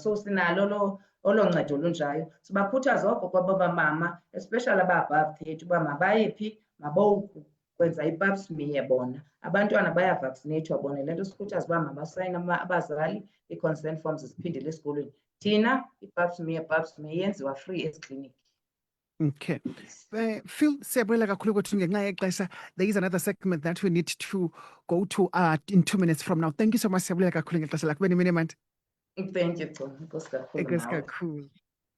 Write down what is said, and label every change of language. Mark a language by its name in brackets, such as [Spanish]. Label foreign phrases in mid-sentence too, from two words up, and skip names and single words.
[Xhosa] So sinalo olo ncedo lunjayo. Sibakhuthaza oko kwabamama especially aba-above 30 uba mabaye phi, mabokwenza i-pap smear bona. Abantwana bayavaccinatwa bona, le nto sikhuthaza uba mabasayine abazali ii-consent forms ziphindele esikolweni. Thina i-pap smear yenziwa free ezikliniki. [English] Okay. [Xhosa] Phil, siyabulela kakhulu kwethu ngenxa yexesha. [English] There is another segment that we need to go to in 2 minutes from now. Thank you so much. [Xhosa] Siyabulela kakhulu ngexesha lakho. Bene mini mandi. [English] Thank you, [Xhosa] Nkosi kakhulu. Enkosi kakhulu.